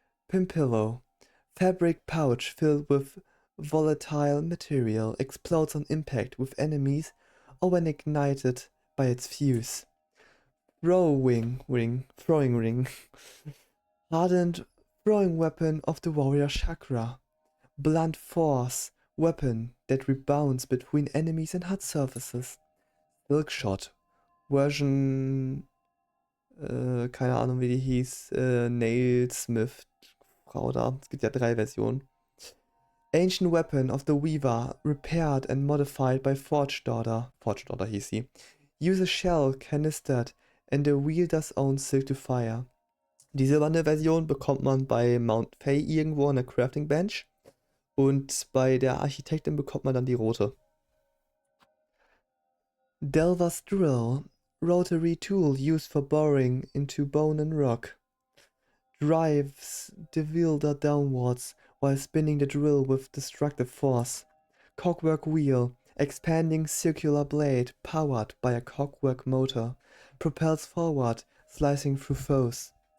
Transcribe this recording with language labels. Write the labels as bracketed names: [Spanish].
[English] Pimpillo, fabric pouch filled with volatile material, explodes on impact with enemies or when ignited by its fuse. Throwing ring, hardened throwing weapon of the warrior chakra. Blunt force weapon that rebounds between enemies and hard surfaces. [German] Silkshot, Version, keine Ahnung wie die hieß, Nailsmith, Frau da. Es gibt ja 3 Versionen. [English] Ancient weapon of the Weaver, repaired and modified by Forge Daughter [German] hieß sie. [English] Use a shell canistered and the wielder's own silk to fire. [German] Die silberne Version bekommt man bei Mount Fay irgendwo an der Crafting Bench. Und bei der Architektin bekommt man dann die rote. [English] Delver's Drill, rotary tool used for boring into bone and rock. Drives the wielder downwards while spinning the drill with destructive force. Cogwork wheel, expanding circular blade powered by a cogwork motor, propels forward, slicing through foes.